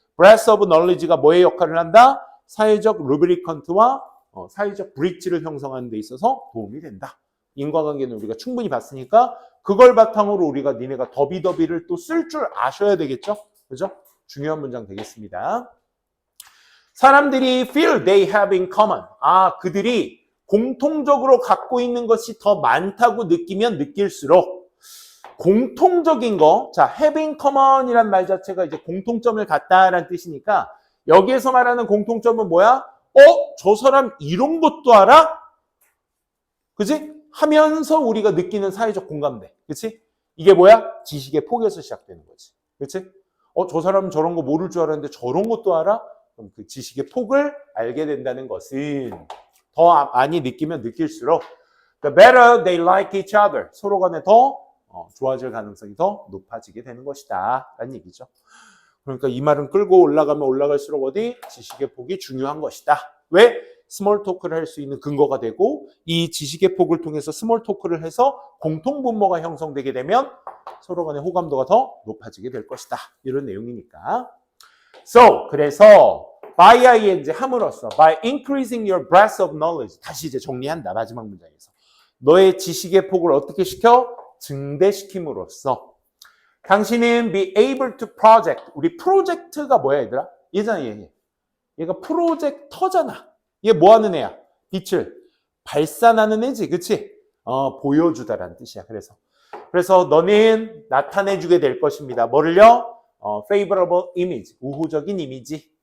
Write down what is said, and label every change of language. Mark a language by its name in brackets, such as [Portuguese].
[Korean] breadth of knowledge가 뭐의 역할을 한다? 사회적 루브리컨트와 사회적 브릿지를 형성하는 데 있어서 도움이 된다. 인과관계는 우리가 충분히 봤으니까 그걸 바탕으로 우리가 니네가 더비를 또 쓸 줄 아셔야 되겠죠? 그죠? 중요한 문장 되겠습니다. 사람들이 [English] feel they have in common. [Korean] 그들이 공통적으로 갖고 있는 것이 더 많다고 느끼면 느낄수록 공통적인 거, 자, have in common이란 말 자체가 이제 공통점을 갖다라는 뜻이니까 여기에서 말하는 공통점은 뭐야? 저 사람 이런 것도 알아? 그치? 하면서 우리가 느끼는 사회적 공감대. 그치? 이게 뭐야? 지식의 폭에서 시작되는 거지. 그치? 저 사람은 저런 거 모를 줄 알았는데 저런 것도 알아? 그럼 그 지식의 폭을 알게 된다는 것은 더 많이 느끼면 느낄수록 [English] the better they like each other. [Korean] 서로 간에 더 좋아질 가능성이 더 높아지게 되는 것이다. 라는 얘기죠. 그러니까 이 말은 끌고 올라가면 올라갈수록 어디? 지식의 폭이 중요한 것이다. 왜? 스몰 토크를 할 수 있는 근거가 되고 이 지식의 폭을 통해서 스몰 토크를 해서 공통 분모가 형성되게 되면 서로 간의 호감도가 더 높아지게 될 것이다. 이런 내용이니까. 그래서 [English] by ing [Korean] 함으로써 [English] by increasing your breadth of knowledge [Korean] 다시 이제 정리한다. 마지막 문장에서. 너의 지식의 폭을 어떻게 시켜? 증대시킴으로써 당신은 [English] be able to project. [Korean] 우리 프로젝트가 뭐야 얘들아? 얘잖아 얘가 프로젝터잖아. 얘 뭐 하는 애야? 빛을 발산하는 애지. 그치? 보여주다라는 뜻이야. 그래서 너는 나타내주게 될 것입니다. 뭐를요? [English] favorable image. [Korean] 우호적인 이미지.